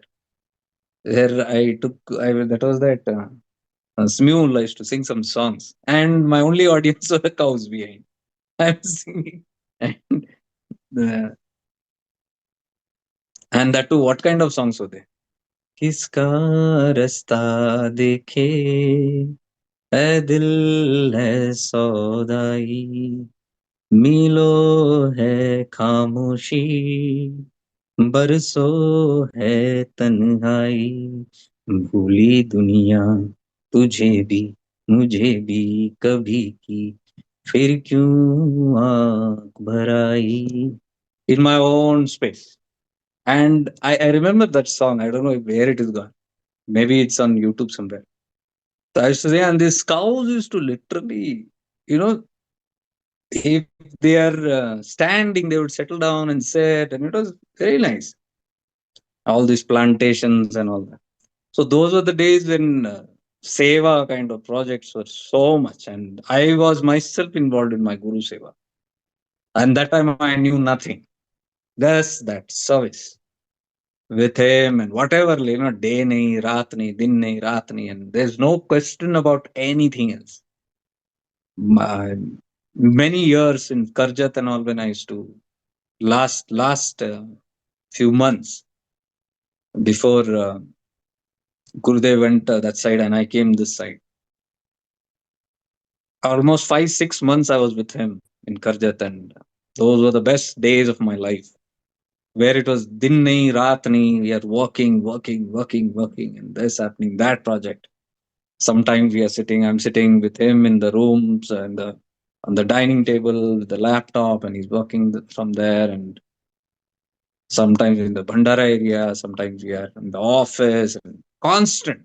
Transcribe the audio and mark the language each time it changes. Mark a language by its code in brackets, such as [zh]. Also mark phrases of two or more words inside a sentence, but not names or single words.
[en] Where that was that Smule. I used to sing some songs, and my only audience were the cows behind. I'm singing, and uh, and that too. What kind of songs were they? [hi] किसका रास्ता देखे ऐ दिल है सौदाई मिलो है खामोशी बरसों है तन्हाई भूली दुनिया तुझे भी मुझे भी कभी की फिर क्यों आँख भराई [en] in my own space. And I remember that song. I don't know where it is gone. Maybe it's on YouTube somewhere. So I used to say, and these cows used to literally, you know, if they are standing, they would settle down and sit, and it was very nice. All these plantations and all that. So those were the days when seva kind of projects were so much, and I was myself involved in my guru seva. And that time I knew nothing. Just that service with him and whatever, [hi] डे नहीं, रात नहीं, दिन नहीं, रात नहीं, [en] and there's no question about anything else. My, many years in Karjat and all, when I used to last few months before Gurudev went that side and I came this side. Almost 5 6 months I was with him in Karjat, and those were the best days of my life. Where it was [hi] दिन नहीं, रात नहीं, [en] we are working, and this happening, that project. Sometimes I'm sitting with him in the rooms, and on the dining table with the laptop, and he's working from there. And sometimes in the Bandara area, sometimes we are in the office, and constant.